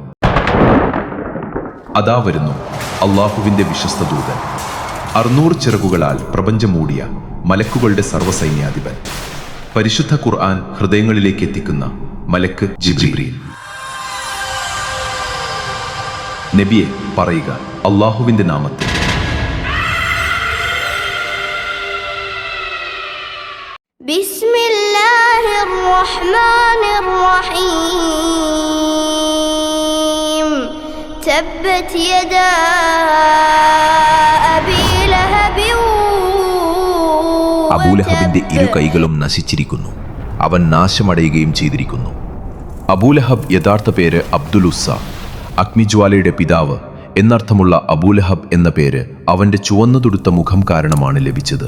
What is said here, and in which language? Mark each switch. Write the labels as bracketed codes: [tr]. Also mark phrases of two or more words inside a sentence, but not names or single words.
[ml] അതാ വരുന്നു അള്ളാഹുവിന്റെ വിശ്വസ്ത ദൂതൻ, 600 ചിറകുകളാൽ പ്രപഞ്ചം മൂടിയ മലക്കുകളുടെ സർവ്വസൈന്യാധിപൻ. പരിശുദ്ധ ഖുർആൻ ഹൃദയങ്ങളിലേക്ക് എത്തിക്കുന്ന മലക്ക് ജിബ്രീൽ. നബിയെ പറയുക അള്ളാഹുവിന്റെ നാമത്തിൽ. [ar] تبت يدا أبي لهب. [ml] അബൂലഹബിന്റെ ഇരു കൈകളും നശിച്ചിരിക്കുന്നു, അവൻ നാശമടയുകയും ചെയ്തിരിക്കുന്നു. അബൂലഹബ് യഥാർത്ഥ പേര് അബ്ദുൽ ഉസ്സ, അഗ്നിജ്വാലയുടെ പിതാവ് എന്നർത്ഥമുള്ള അബൂലഹബ് എന്ന പേര് അവന്റെ ചുവന്നു തുടുത്ത മുഖം കാരണമാണ് ലഭിച്ചത്.